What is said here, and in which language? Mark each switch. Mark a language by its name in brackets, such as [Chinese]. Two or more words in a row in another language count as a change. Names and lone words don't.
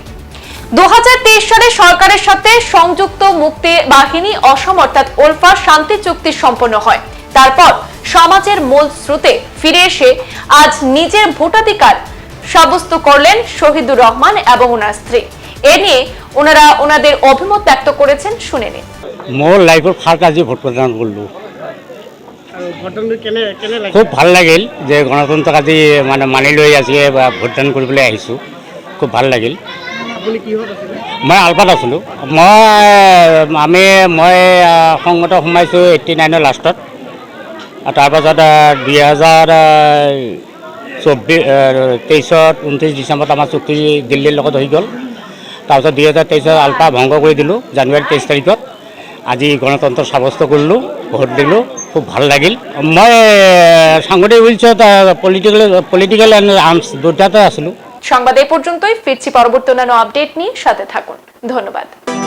[Bangla] 2023 সালে সরকারের সাথে সংযুক্ত মুক্তি বাহিনী অসম অর্থাৎ ওলফা শান্তি চুক্তি সম্পন্ন হয়। তারপর সমাজের মূল স্রোতে ফিরে এসে আজ নিজের ভোটাধিকার সাব্যস্ত করলেন শহীদুর রহমান এবং ওনার স্ত্রী। এ নিয়ে ওনারা ওনাদের অভিমত ব্যক্ত করেছেন, শুনে নিন। [Assamese] মোর [English] life first [Assamese] আজি ভোট প্ৰদান কৰিলোঁ। খুব ভাল লাগিল যে গণতন্ত্ৰক আজি মানি লৈ আজি ভোটদান কৰিবলৈ আহিছোঁ। খুব ভাল লাগিল। মই আলপাত আছিলোঁ। মই সংগত সোমাইছোঁ 89 লাষ্টত। তাৰপাছত 2023 29 ডিচেম্বৰত আমাৰ চুক্তি দিল্লীৰ লগত হৈ গ'ল। তাৰপিছত 2023 আলপা ভংগ কৰি দিলোঁ জানুৱাৰী 23 তাৰিখত। আজি গণতন্ত্ৰ সাব্যস্ত কৰিলোঁ, ভোট দিলোঁ। খুব ভাল লাগিল। মই সাংগঠনিক উইলছত [English] political and arms [Assamese] দুটাতে আছিলোঁ। [Bangla] সংবাদ এই পর্যন্তই, ফিরছি পরবর্তী অন্যান্য আপডেট নিয়ে, সাথে থাকুন। ধন্যবাদ।